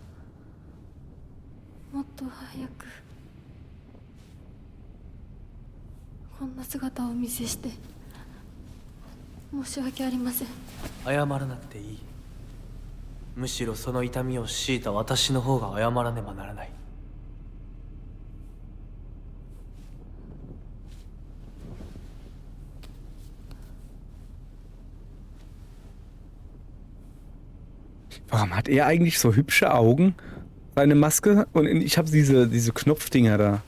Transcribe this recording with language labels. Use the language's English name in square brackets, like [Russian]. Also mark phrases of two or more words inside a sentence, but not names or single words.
[Japanese] もっと早くこんな姿をお見せして申し訳ありません。謝らなくていい。むしろその痛みを強いた私の方が謝らねばならない。 [German] Warum hat er eigentlich so hübsche Augen? Seine Maske? Und ich habe diese Knopfdinger da.